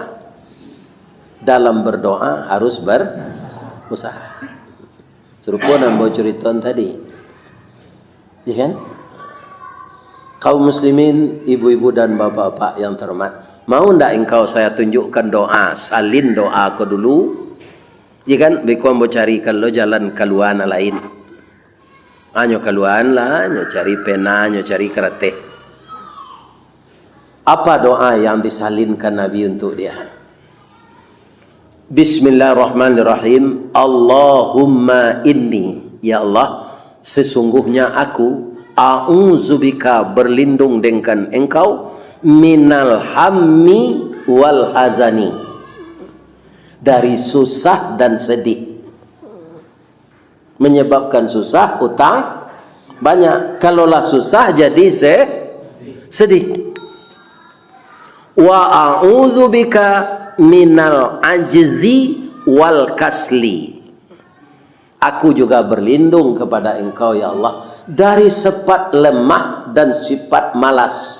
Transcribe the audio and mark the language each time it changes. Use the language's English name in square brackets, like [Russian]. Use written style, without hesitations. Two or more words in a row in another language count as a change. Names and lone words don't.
[Indonesian] Dalam berdoa harus berusaha. [Minangkabau] Serupa nambo ceritaan tadi. [Indonesian] Ya kan? Kaum muslimin, ibu-ibu dan bapak-bapak yang terhormat, mau ndak engkau saya tunjukkan doa, salin doa kau dulu? Ya kan? [Minangkabau] Beko mau carikan lo jalan keluar lain. Anyo keluar lah, anyo cari pena, anyo cari kereta. [Indonesian] Apa doa yang disalinkan Nabi untuk dia? [Arabic] بسم الله الرحمن الرحيم. اللهم إني, [Indonesian] ya Allah, sesungguhnya aku a'udzubika, berlindung dengan engkau, [Arabic] من الهم والحزن, [Indonesian] dari susah dan sedih. Menyebabkan susah, utang banyak. Kalaulah susah jadi sedih. [Arabic] وأعوذ بك من العجز والكسل, [Indonesian] aku juga berlindung kepada engkau ya Allah dari sifat lemah dan sifat malas.